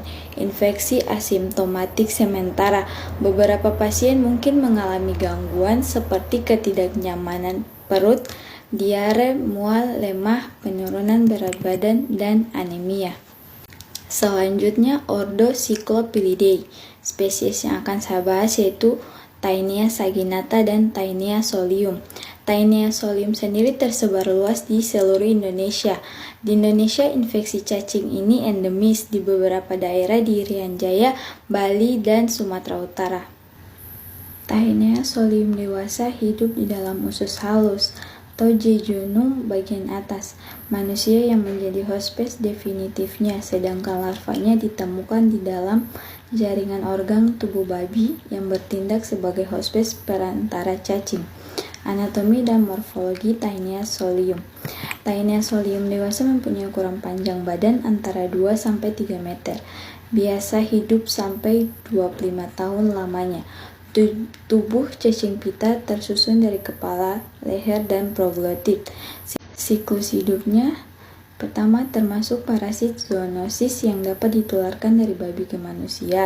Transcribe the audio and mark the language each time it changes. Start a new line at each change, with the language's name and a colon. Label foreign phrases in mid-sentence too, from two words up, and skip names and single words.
Indonesian: Infeksi asimptomatik sementara. Beberapa pasien mungkin mengalami gangguan seperti ketidaknyamanan perut, diare, mual, lemah, penurunan berat badan, dan anemia. Selanjutnya, ordo Cyclopilidae. Spesies yang akan saya bahas yaitu Taenia saginata dan Taenia solium. Taenia solium sendiri tersebar luas di seluruh Indonesia. Di Indonesia, infeksi cacing ini endemis di beberapa daerah di Irian Jaya, Bali, dan Sumatera Utara. Taenia solium dewasa hidup di dalam usus halus atau jejunum bagian atas manusia yang menjadi hospes definitifnya, sedangkan larvanya ditemukan di dalam jaringan organ tubuh babi yang bertindak sebagai hospes perantara cacing. Anatomi dan morfologi Taenia solium. Taenia solium dewasa mempunyai ukuran panjang badan antara 2-3 meter. Biasa hidup sampai 25 tahun lamanya. Tubuh cacing pita tersusun dari kepala, leher, dan proglotit. Siklus hidupnya pertama termasuk parasit zoonosis yang dapat ditularkan dari babi ke manusia.